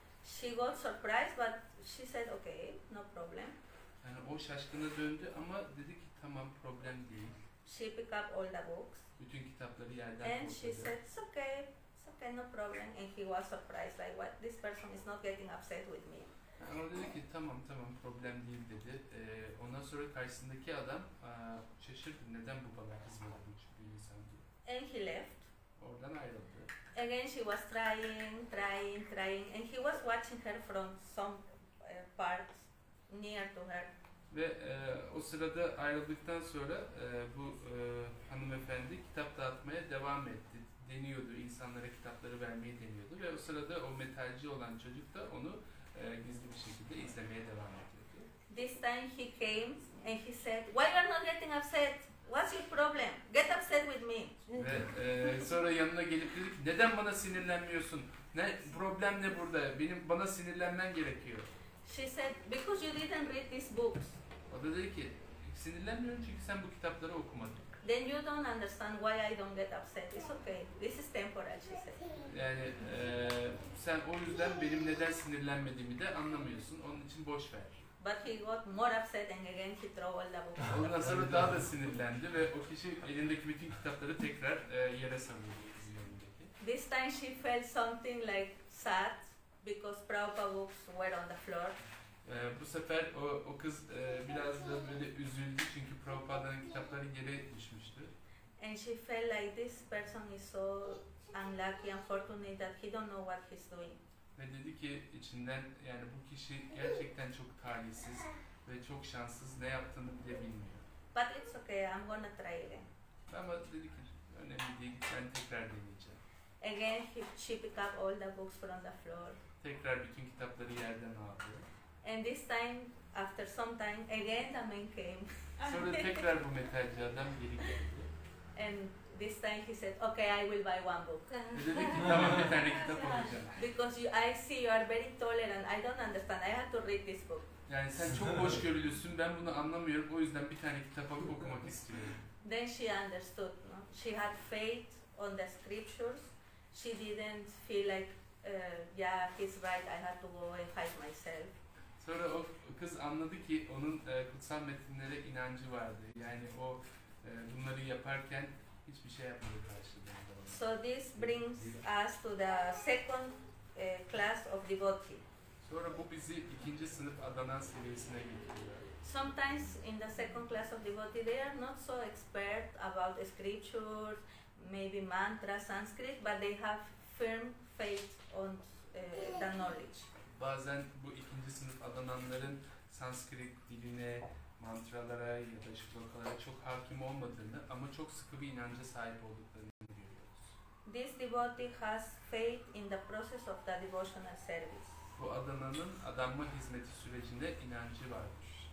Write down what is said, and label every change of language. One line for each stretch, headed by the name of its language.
English: She got surprised, but she said, okay, no problem.
Turkish: Yani o şaşkına döndü ama dedi ki tamam, problem değil.
English: She picked up all the books.
Turkish: Bütün kitapları yerden
English: And she
Turkish: topladı.
English: said, it's okay, no problem. And he was surprised, like, what, this person is not getting upset with me.
Turkish: Yani o dedi ki tamam problem değil dedi. Ondan sonra karşısındaki adam şaşırdı, neden bu bana kızmadı bir insan diye.
English: And he left.
Turkish: Oradan ayrıldı.
English: Again she was trying, and he was watching her from some part near to her.
Turkish: Ve o sırada ayrıldıktan sonra bu hanımefendi kitap dağıtmaya devam etti. Deniyordu, insanlara kitapları vermeyi deniyordu ve o sırada o metalci olan çocuk da onu gizli bir şekilde izlemeye devam ediyordu.
English: This time he came and he said, why you are not getting upset? What's your problem? Get upset with me.
Turkish: Ve sonra yanına gelip dedi ki, neden bana sinirlenmiyorsun? Problem ne burada? Bana sinirlenmen gerekiyor.
English: She said, because you didn't read these books.
Turkish: O da dedi ki, sinirlenmiyorum çünkü sen bu kitapları okumadın.
English: Then you don't understand why I don't get upset. It's okay. This is temporal, she said.
Turkish: Yani sen o yüzden benim neden sinirlenmediğimi de anlamıyorsun. Onun için boş ver.
English: But he got more upset and again he threw all the books.
Turkish: Ondan sonra daha da sinirlendi ve o kişi elindeki bütün kitapları tekrar yere savurdu kızın önündeki.
English: This time she felt something like sad because Prabhupada books were on the floor.
Turkish: Bu sefer o kız biraz da böyle üzüldü çünkü Prabhupa'nın kitapları yere düşmüştü.
English: And she felt like this person is so unlucky, unfortunate that he don't know what he's doing.
Turkish: Ve dedi ki içinden, yani bu kişi gerçekten çok talihsiz ve çok şanssız, ne yaptığını bile bilmiyor.
English: But it's okay, I'm gonna try again.
Turkish: Ama dedi ki önemli değil, ben tekrar deneyeceğim.
English: Again she picked up all the books from the floor.
Turkish: Tekrar bütün kitapları yerden aldı.
English: And this time, after some time, again the man came.
Turkish: Sonra tekrar bu metalci adam geri geldi.
English: And this time he said, okay, I will buy one book.
Turkish: Ve dedi ki tamam, bir tane kitap alacağım.
English: Because I see you are very tolerant, I don't understand, I have to read this book.
Turkish: Yani sen çok hoşgörülüsün, ben bunu anlamıyorum, o yüzden bir tane kitap alıp okumak istiyorum.
English: Then she understood, no? She had faith on the scriptures. She didn't feel like, yeah, he's right, I have to go and fight myself.
Turkish: Sonra o bu kız anladı ki onun kutsal metinlere inancı vardı. Yani o bunları yaparken hiçbir şey yapmadı karşılığında.
English: So this brings us to the second class of devotee.
Turkish: Sonra bu bizi ikinci sınıf adanan seviyesine getiriyor.
English: Sometimes in the second class of devotee they are not so expert about scriptures, maybe mantra, Sanskrit, but they have firm faith on the knowledge.
Turkish: Bazen bu ikinci sınıf adananların Sanskrit diline, mantralara ya da şlokalara çok hakim olmadığını ama çok sıkı bir inanca sahip olduklarını görüyoruz.
English: This devotee has faith in the process of the devotional service.
Turkish: Bu adananın adanma hizmeti sürecinde inancı vardır.